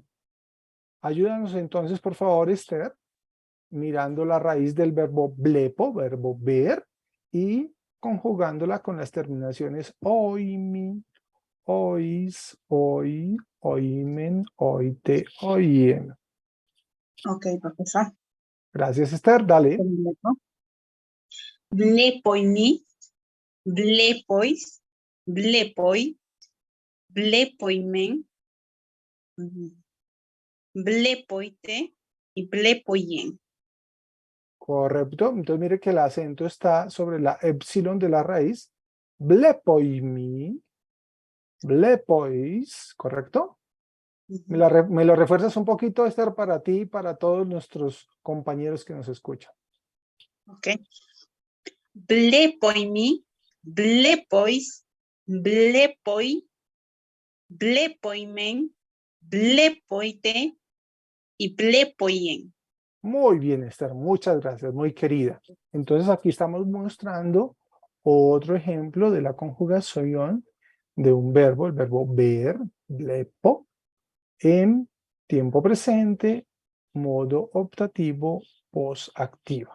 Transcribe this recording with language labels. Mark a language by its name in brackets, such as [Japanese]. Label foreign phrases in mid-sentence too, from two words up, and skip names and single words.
[Spanish] Ayúdanos entonces, por favor, Esther, mirando la raíz del verbo blepo, verbo ver, y conjugándola con las terminaciones [Greek] οιμι, οις, οι, οιμεν, οιτε, οιεν. [Spanish] Ok, profesor. Gracias, Esther. Dale. [Greek] βλέποιμι, βλέποις, βλέποι, βλέποιμεν, βλέποιτε y βλέποιεν. [Spanish] Correcto. Entonces mire que el acento está sobre la epsilon de la raíz. [Greek] βλέποιμι, βλέποις, ¿correcto? [Spanish] Me lo refuerzas un poquito, Esther, para ti y para todos nuestros compañeros que nos escuchan. [Greek] Ok. βλέποιμι, βλέποις, βλέποι, βλέποιμεν, βλέποιτε y βλέποιεν. [Spanish] Muy bien, Esther, muchas gracias, muy querida. Entonces aquí estamos mostrando otro ejemplo de la conjugación de un verbo, el verbo ver, blepo, en tiempo presente, modo optativo, posactiva.